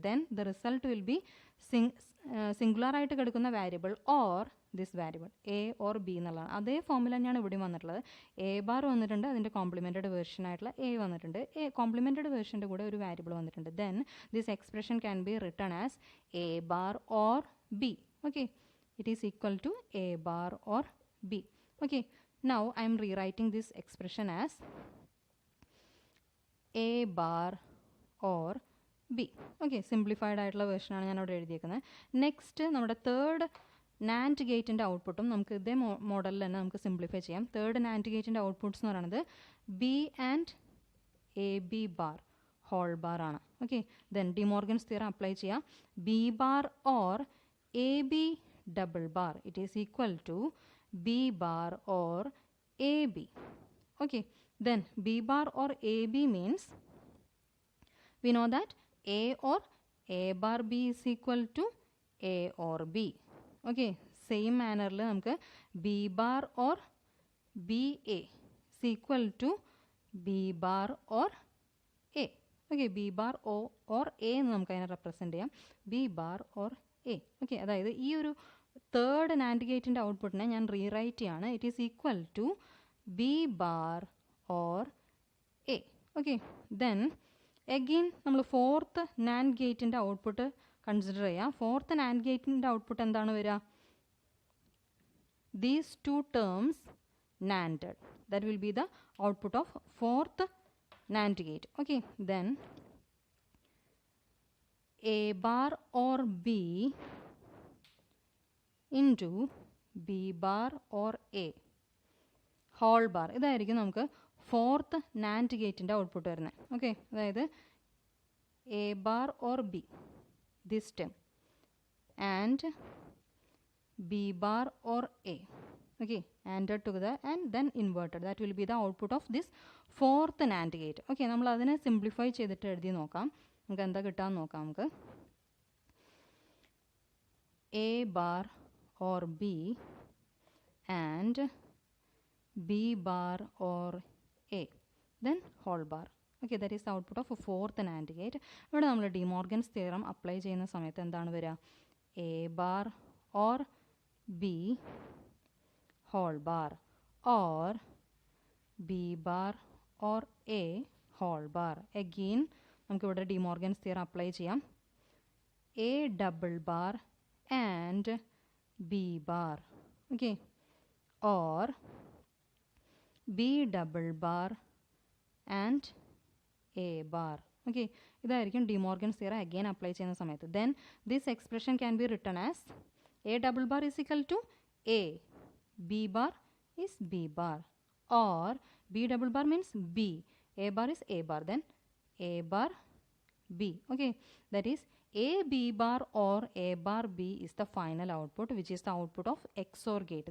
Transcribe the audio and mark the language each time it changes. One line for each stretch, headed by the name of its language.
English: then the result will be
Malayalam: സിംഗുലറായിട്ട് കിടക്കുന്ന
English: Variable or this variable A or B എന്നുള്ളതാണ്.
Malayalam: അതേ ഫോമിൽ തന്നെയാണ് ഇവിടെയും വന്നിട്ടുള്ളത്. എ ബാർ വന്നിട്ടുണ്ട്, അതിൻ്റെ കോംപ്ലിമെൻറ്റഡ് വേർഷൻ ആയിട്ടുള്ള എ വന്നിട്ടുണ്ട്, കോംപ്ലിമെൻറ്റഡ് വേർഷൻ്റെ കൂടെ ഒരു വാരിയബിൾ വന്നിട്ടുണ്ട്.
English: Then this expression can be written as A bar or B. Okay, it is equal to a bar or b. Okay, now I am rewriting this expression as a bar or b.
Malayalam: Okay, simplified ആയിട്ടുള്ള version ആണ് ഞാൻ അവിടെ എഴുതിയേക്കുന്നത്. Next നമ്മുടെ third NAND ഗേറ്റിൻ്റെ ഔട്ട്പുട്ടും നമുക്ക് ഇതേ മോഡലിൽ തന്നെ നമുക്ക് സിംപ്ലിഫൈ ചെയ്യാം. തേർഡ് നാൻഡ് ഗേറ്റിൻ്റെ ഔട്ട്പുട്ട്സ് എന്ന് പറയുന്നത് B and A B bar whole bar ആണ്. Okay, then De Morgan's theorem apply ചെയ്യാം.
English: B bar or A B double bar, it is equal to b bar or ab. Okay, then b bar or ab means we know that a or a bar b is equal to a or b. Okay, same manner
Malayalam: la namukku
English: b bar or ba is equal to b bar or a. Okay, b bar or a
Malayalam: എന്ന് നമുക്ക് അതിനെ represent ചെയ്യാം,
English: b bar or a.
Malayalam: Okay, അതായത് ഈ ഒരു third NAND ഗേറ്റിൻ്റെ ഔട്ട്പുട്ടിനെ ഞാൻ റീറൈറ്റ് ചെയ്യാണ്.
English: It is equal to B bar or A.
Malayalam: Okay, then again നമ്മൾ ഫോർത്ത് നാൻഡ് ഗേറ്റിൻ്റെ ഔട്ട്പുട്ട് കൺസിഡർ ചെയ്യാം. ഫോർത്ത് നാൻഡ് ഗേറ്റിൻ്റെ ഔട്ട്പുട്ട് എന്താണ് വരിക?
English: These two terms NANDed, that will be the output of fourth NAND gate. Okay, then a bar or b into b bar or a whole bar.
Malayalam: ഇതായിരിക്കും നമുക്ക് fourth NAND ഗേറ്റിൻ്റെ output വരുന്നത്.
English: Okay, അതായത് A bar or B this term and B bar or A. Okay, ANDed together and then inverted. That will be the output of this fourth NAND gate.
Malayalam: Okay, നമ്മൾ അതിനെ simplify ചെയ്തിട്ട് എഴുതി നോക്കാം, നമുക്ക് എന്താ കിട്ടാന്ന് നോക്കാം.
English: നമുക്ക് A bar or B and B bar or A then whole bar. Okay, that is the output of fourth NAND gate.
Malayalam: ഇവിടെ നമ്മൾ ഡിമോർഗൻസ് തിയറം അപ്ലൈ ചെയ്യുന്ന സമയത്ത് എന്താണ് വരിക?
English: A bar or B whole bar or b bar or a whole bar.
Malayalam: Again നമുക്ക് ഇവിടെ De Morgan's theorem apply ചെയ്യാം.
English: a double bar and b bar. Okay, or b double bar and a bar.
Malayalam: Okay, ഇതായിരിക്കും De Morgan's theorem again apply ചെയ്യുന്ന സമയത്ത്.
English: then this expression can be written as a double bar is equal to a, b bar is b bar, or b double bar means b, a bar is a bar, then a bar b. Okay, that is A B bar or A bar B is the final output, which is the output of XOR gate.